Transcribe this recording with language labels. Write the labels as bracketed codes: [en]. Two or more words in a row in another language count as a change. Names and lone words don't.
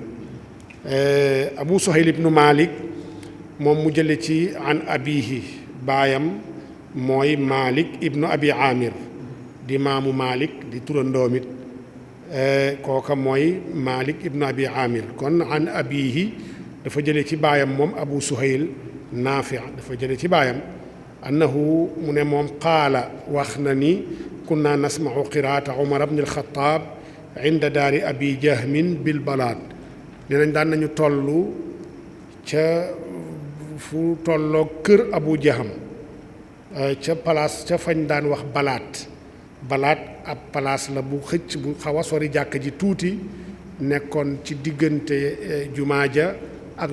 [wo] Abu Suhayl ibnu Malik moom mu jële ci [ar] عن أبيه [wo] baayam mooy Malik ibnu Abi Amir di maamu Malik di turandoom it kooka mooy Malik ibnu Abi Amir kon [ar] عن أبيه [wo] dafa jële ci baayam moom Abu Suhayl Naafi dafa jële ci baayam annahu mu ne moom qaala wax na ni [ar] كنا نسمع قراءة عمر بن الخطاب عند دار أبي جهم بالبلاط [wo] nee nañ daan nañu tollu ca fu tolloog kër Abu Jaham ca place ca fañ daan wax balaat ab place la bu xëcc bu xaw a sori jàkk ji tuuti nekkoon ci diggante jumaa ja ak